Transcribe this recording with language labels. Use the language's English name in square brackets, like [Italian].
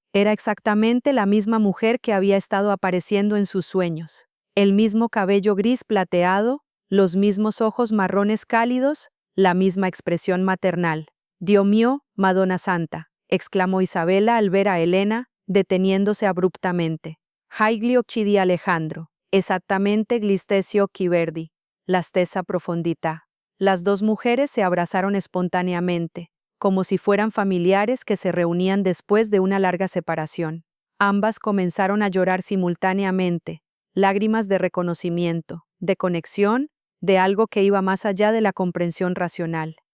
[Spanish] Era exactamente la misma mujer que había estado apareciendo en sus sueños. El mismo cabello gris plateado, los mismos ojos marrones cálidos, la misma expresión maternal. «Dios mío, [Italian] Madonna Santa», [Spanish] exclamó Isabela al ver a Elena, deteniéndose abruptamente. [Italian] «Haigli occhi di Alejandro, esattamente gli stessi occhi verdi, la stessa profondità». [Spanish] Las dos mujeres se abrazaron espontáneamente, como si fueran familiares que se reunían después de una larga separación. Ambas comenzaron a llorar simultáneamente, lágrimas de reconocimiento, de conexión, de algo que iba más allá de la comprensión racional.